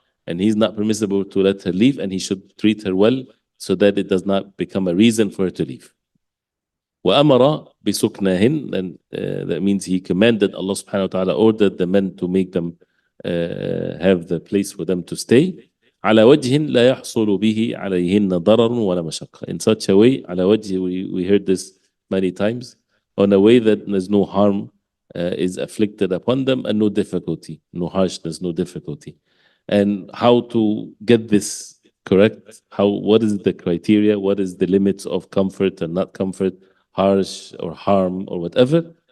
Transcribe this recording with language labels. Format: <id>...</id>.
<en>And he's not permissible to let her leave, and he should treat her well so that it does not become a reason for her to leave.</en> <ar>وَأَمَرَ بِسُكْنَهِنْ,</ar> <en>and that means he commanded, Allah subhanahu wa ta'ala ordered the men to make them have the place for them to stay.</en> <ar>على وجه لا يحصل به عليهن ضرر ولا مشقة.</ar> <en>In such a way,</en> <ar>على وجه,</ar> <en>we heard this many times, on a way that there's no harm is afflicted upon them and no difficulty, no harshness, no difficulty. And how to get this correct? What is the criteria? What is the limits of comfort and not comfort, harsh or harm or whatever?</en>